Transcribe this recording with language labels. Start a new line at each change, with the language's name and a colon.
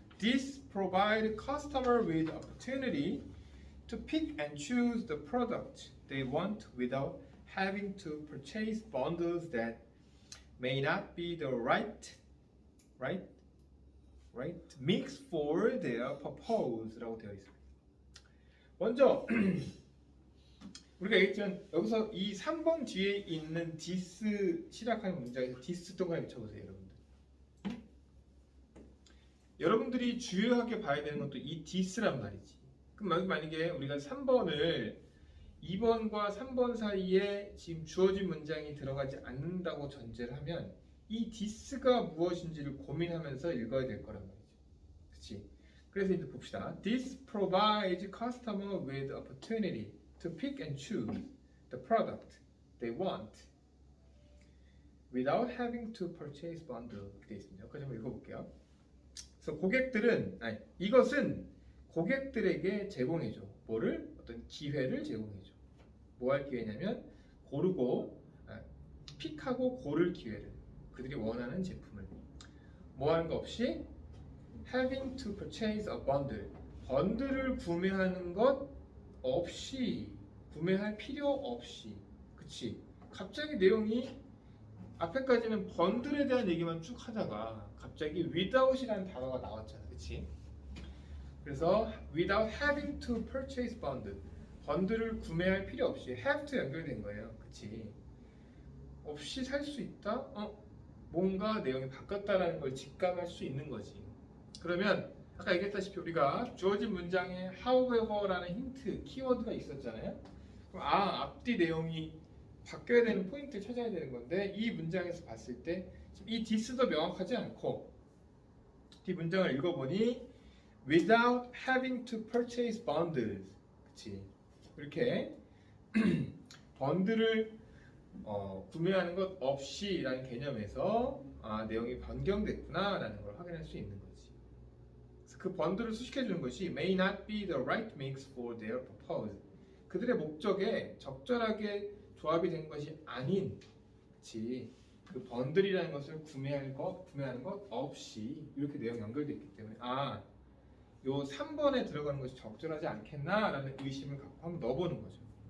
English: This provide customer with opportunity to pick and choose the product they want without having to purchase bundles that may not be the right mix for their purpose
Korean: 라고 되어 있습니다. 먼저 우리가 얘기했지만 여기서 이 3번 뒤에 있는 this 시작하는 문장에서 this 동그라미 쳐보세요, 여러분들. 여러분들이 주요하게 봐야 되는 것도 이 this란 말이지. 그럼 만약에 우리가 3번을 2번과 3번 사이에 지금 주어진 문장이 들어가지 않는다고 전제를 하면 이 this가 무엇인지를 고민하면서 읽어야 될 거란 말이죠. 그치? 그래서 이제 봅시다.
English: This provides customer with opportunity to pick and choose the product they want without having to purchase bundle.
Korean: 이렇게 되어 있습니다. 여기까지 한번 읽어볼게요. 그래서 이것은 고객들에게 제공해줘. 뭐를? 어떤 기회를 제공해줘. 뭐 할 기회냐면 픽하고 고를 기회를. 그들이 원하는 제품을. 뭐 하는 거 없이
English: having to purchase a bundle.
Korean: 번들을 구매하는 것 없이, 구매할 필요 없이. 그치? 갑자기 내용이 앞에까지는 번들에 대한 얘기만 쭉 하다가 갑자기 without이라는 단어가 나왔잖아. 그치? 그래서
English: without having to purchase bundle.
Korean: 번들을 구매할 필요 없이 have to 연결된 거예요. 그치? 없이 살 수 있다? 뭔가 내용이 바뀌었다라는 걸 직감할 수 있는 거지. 그러면 아까 얘기했다시피 우리가 주어진 문장에 however라는 힌트, 키워드가 있었잖아요. 그럼 앞뒤 내용이 바뀌어야 되는 포인트를 찾아야 되는 건데 이 문장에서 봤을 때 이 this도 명확하지 않고 이 문장을 읽어보니
English: without having to purchase bundles.
Korean: 그치? 이렇게 번들을 구매하는 것 없이라는 개념에서 내용이 변경됐구나 라는 걸 확인할 수 있는 거지. 그래서 그 번들을 수식해 주는 것이
English: may not be the right mix for their purpose.
Korean: 그들의 목적에 적절하게 조합이 된 것이 아닌, 그치? 그 번들이라는 것을 구매하는 것 없이 이렇게 내용 연결돼 있기 때문에 요 3번에 들어가는 것이 적절하지 않겠나라는 의심을 갖고 한번 넣어보는 거죠.